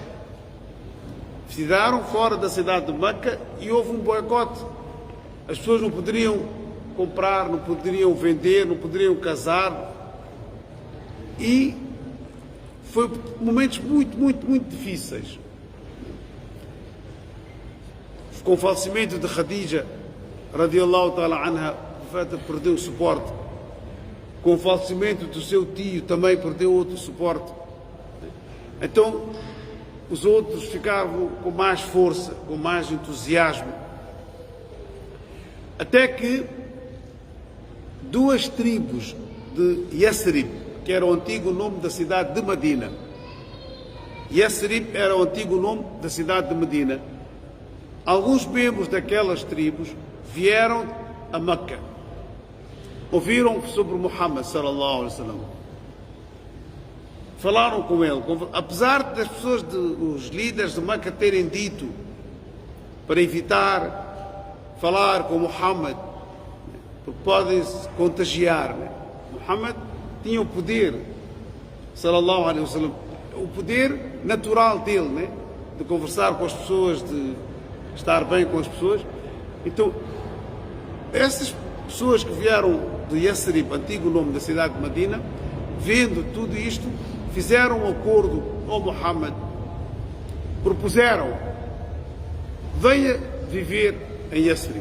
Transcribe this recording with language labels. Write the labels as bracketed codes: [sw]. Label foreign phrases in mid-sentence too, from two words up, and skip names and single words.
[pt] E houve um boicote. As pessoas não poderiam comprar, não poderiam vender, não poderiam casar. E foi momentos muito difíceis. Com o falecimento de Khadija, [ar] رضي الله تعالى عنها, [pt] o profeta perdeu o suporte. Com o falecimento do seu tio, também perdeu outro suporte. Então, os outros ficavam com mais força, com mais entusiasmo. Até que 2 tribos de Yasrib, que era o antigo nome da cidade de Medina. Yasrib era o antigo nome da cidade de Medina. Alguns membros daquelas tribos vieram a Meca. Ouviram sobre Muhammad [ar] صلى الله عليه وسلم. [pt] Falaram com ele, apesar das pessoas, os líderes de Meca terem dito para evitar falar com Muhammad, porque podem se contagiar. Muhammad tinha o poder, [ar] صلى الله عليه وسلم, [pt] o poder natural dele, de conversar com as pessoas, de estar bem com as pessoas. Então, essas pessoas que vieram de Yasrib, antigo nome da cidade de Medina, vendo tudo isto, fizeram um acordo com Muhammad, propuseram: venha viver em Yathrib.